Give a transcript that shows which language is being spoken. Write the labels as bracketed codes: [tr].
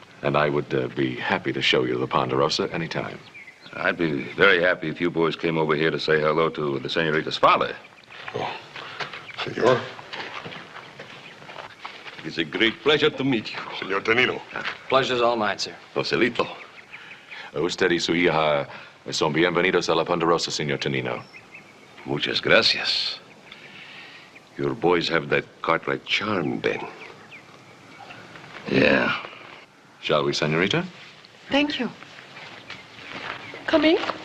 [en] And I would be happy to show you the Ponderosa anytime. I'd be very happy if you boys came over here to say hello to the senorita's father. Oh, senor. It's a great pleasure to meet you. Senor Tonino. Pleasure's all mine, sir. Joselito. [es] Usted y su hija son bienvenidos a la Ponderosa, señor Tonino. Muchas gracias. [en] Your boys have that Cartwright charm, Ben. Yeah. Shall we, senorita? Thank you. Come in.